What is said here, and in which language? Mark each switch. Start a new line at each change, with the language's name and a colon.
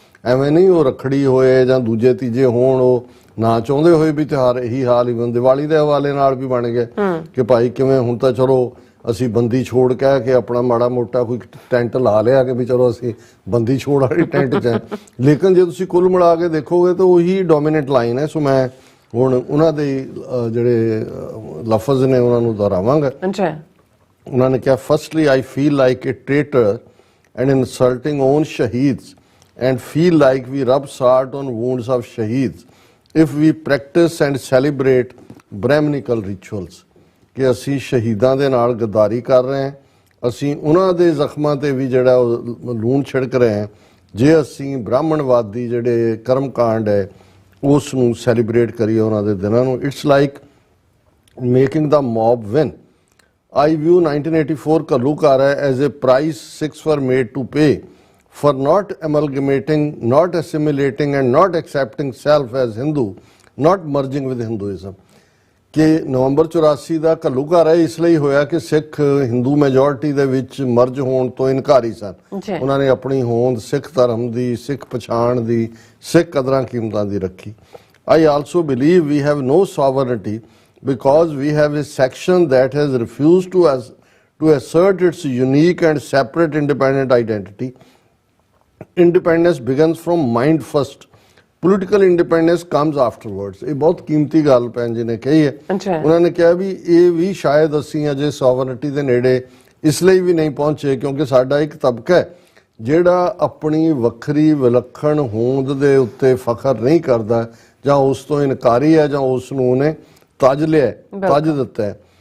Punjabi: ਐਵੇਂ ਨਹੀਂ ਉਹ ਰੱਖੜੀ ਹੋਏ ਜਾਂ ਦੂਜੇ ਤੀਜੇ ਹੋਣ, ਉਹ ਨਾ ਚਾਹੁੰਦੇ ਹੋਏ ਵੀ ਤਿਉਹਾਰ ਇਹੀ ਹਾਲ ਹੀ ਦੀਵਾਲੀ ਦੇ ਹਵਾਲੇ ਨਾਲ ਵੀ ਬਣ ਗਿਆ ਕਿ ਭਾਈ ਕਿਵੇਂ ਹੁਣ ਤਾਂ ਚਲੋ ਅਸੀਂ ਬੰਦੀ ਛੋੜ ਕਹਿ ਕੇ ਆਪਣਾ ਮਾੜਾ ਮੋਟਾ ਕੋਈ ਟੈਂਟ ਲਾ ਲਿਆ ਕਿ ਵੀ ਚਲੋ ਅਸੀਂ ਬੰਦੀ ਛੋੜ ਵਾਲੀ ਟੈਂਟ 'ਚ ਹੈ, ਲੇਕਿਨ ਜੇ ਤੁਸੀਂ ਕੁੱਲ ਮਿਲਾ ਕੇ ਦੇਖੋਗੇ ਤਾਂ ਉਹੀ ਡੋਮੀਨੇਟ ਲਾਈਨ ਹੈ। ਸੋ ਮੈਂ ਹੁਣ ਉਹਨਾਂ ਦੇ ਜਿਹੜੇ ਲਫ਼ਜ਼ ਨੇ ਉਹਨਾਂ ਨੂੰ ਦੁਹਰਾਵਾਂਗਾ। ਉਹਨਾਂ ਨੇ ਕਿਹਾ,
English: Firstly I feel like a traitor and insulting on shaheeds and feel like we rub salt on wounds of shaheeds if we practice and celebrate brahminical rituals।
Punjabi: ਕਿ ਅਸੀਂ ਸ਼ਹੀਦਾਂ ਦੇ ਨਾਲ ਗੱਦਾਰੀ ਕਰ ਰਹੇ ਹਾਂ, ਅਸੀਂ ਉਹਨਾਂ ਦੇ ਜ਼ਖਮਾਂ ਤੇ ਵੀ ਜਿਹੜਾ ਲੂਣ ਛਿੜਕ ਰਹੇ ਹਾਂ ਜੇ ਅਸੀਂ ਬ੍ਰਾਹਮਣਵਾਦੀ ਜਿਹੜੇ ਕਰਮ ਕਾਂਡ ਹੈ ਉਸ ਨੂੰ ਸੈਲੀਬ੍ਰੇਟ ਕਰੀਏ ਉਹਨਾਂ ਦੇ ਦਿਨਾਂ ਨੂੰ।
English: It's like making the mob win. I view 1984 ਘੱਲੂਘਾਰਾ as a price Sikhs were made to pay for not amalgamating, not assimilating and not accepting self as Hindu, not merging with Hinduism।
Punjabi: ਕਿ ਨਵੰਬਰ 84 ਦਾ ਘੱਲੂਘਾਰਾ ਇਸ ਲਈ ਹੋਇਆ ਕਿ Sikh Hindu majority ਦੇ ਵਿੱਚ merge ਹੋਣ ਤੋਂ ਇਨਕਾਰੀ ਸਨ। ਉਹਨਾਂ ਨੇ ਆਪਣੀ ਹੋਂਦ ਸਿੱਖ ਧਰਮ ਦੀ, ਸਿੱਖ ਪਛਾਣ ਦੀ, ਸਿੱਖ ਕਦਰਾਂ ਕੀਮਤਾਂ ਦੀ ਰੱਖੀ।
English: I also believe we have no sovereignty because we have a section that has refused to assert its unique and separate independent identity. Independence begins from mind first. Political independence comes afterwards.
Punjabi: ਇਹ ਬਹੁਤ ਕੀਮਤੀ ਗੱਲ ਭੈਣ ਜੀ ਨੇ ਕਹੀ ਹੈ। ਉਹਨਾਂ ਨੇ ਕਿਹਾ ਵੀ ਇਹ ਵੀ ਸ਼ਾਇਦ ਅਸੀਂ ਅਜੇ ਸੋਵਰਨਟੀ ਦੇ ਨੇੜੇ ਇਸ ਲਈ ਵੀ ਨਹੀਂ ਪਹੁੰਚੇ ਕਿਉਂਕਿ ਸਾਡਾ ਇੱਕ ਤਬਕਾ ਹੈ ਜਿਹੜਾ ਆਪਣੀ ਵੱਖਰੀ ਵਿਲੱਖਣ ਹੋਂਦ ਦੇ ਉੱਤੇ ਫਖਰ ਨਹੀਂ ਕਰਦਾ ਜਾਂ ਉਸ ਤੋਂ ਇਨਕਾਰੀ ਹੈ ਜਾਂ ਉਸ ਨੂੰ ਉਹਨੇ ਤਜ ਲਿਆ, ਤਜ ਦਿੱਤਾ ਹੈ।